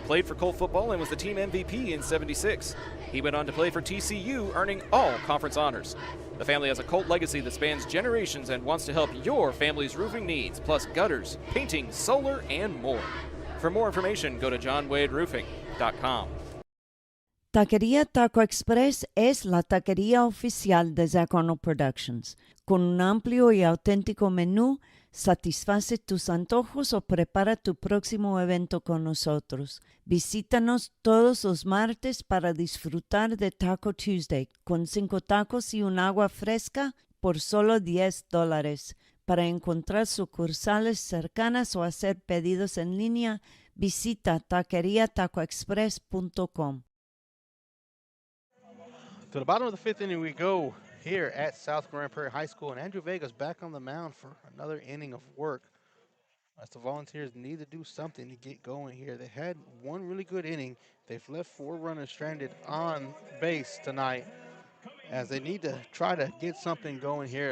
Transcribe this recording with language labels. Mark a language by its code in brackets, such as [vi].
[en] played for Colt football and was the team MVP in '76. He went on to play for TCU, earning all conference honors. The family has a Colt legacy that spans generations and wants to help your family's roofing needs, plus gutters, painting, solar, and more. For more information, go to johnwaderoofing.com. [es] Taquería Taco Express es la taquería oficial de Zach Arnold Productions. Con un amplio y auténtico menú, satisface tus antojos o prepara tu próximo evento con nosotros. Visítanos todos los martes para disfrutar de Taco Tuesday con 5 tacos y un agua fresca por solo $10. Para encontrar sucursales cercanas o hacer pedidos en línea, visita taqueriatacoexpress.com. [en] To the bottom of the 5th inning we go here at South Grand Prairie High School, and Andrew Vega's back on the mound for another inning of work. As the Volunteers need to do something to get going here. They had one really good inning. They've left 4 runners stranded on base tonight, as they need to try to get something going here.